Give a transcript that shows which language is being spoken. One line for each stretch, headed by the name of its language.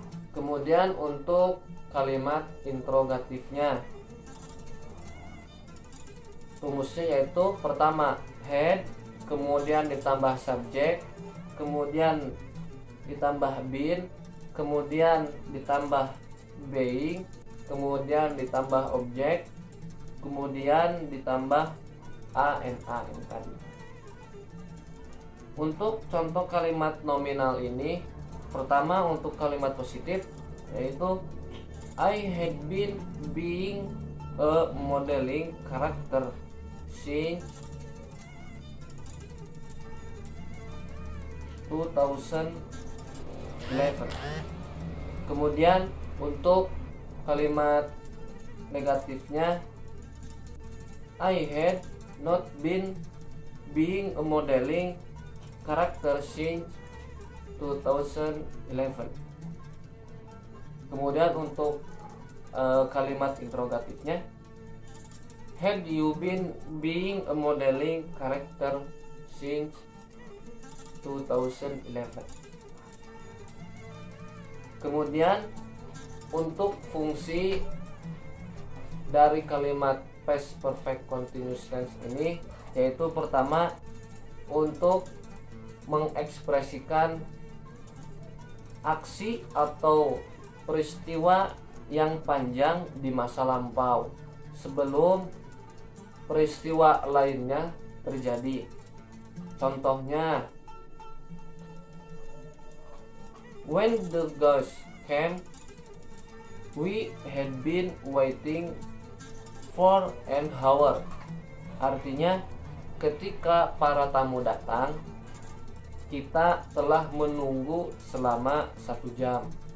Indonesian: Kemudian untuk kalimat interrogatifnya, rumusnya yaitu pertama head, kemudian ditambah subjek, kemudian ditambah been, kemudian ditambah being, kemudian ditambah objek, kemudian ditambah ana ini tadi. Untuk contoh kalimat nominal ini, pertama untuk kalimat positif yaitu
English: I had been being a modeling character since 2011.
Indonesian: Kemudian untuk kalimat negatifnya,
English: I had not been being a modeling character since 2011.
Indonesian: Kemudian untuk kalimat interrogatifnya,
English: had you been being a modeling character since 2011.
Indonesian: Kemudian untuk fungsi dari kalimat past perfect continuous tense ini, yaitu pertama untuk mengekspresikan aksi atau peristiwa yang panjang di masa lampau sebelum peristiwa lainnya terjadi. Contohnya,
English: when the ghost came, we had been waiting for an hour.
Indonesian: Artinya, ketika para tamu datang, kita telah menunggu selama 1 jam.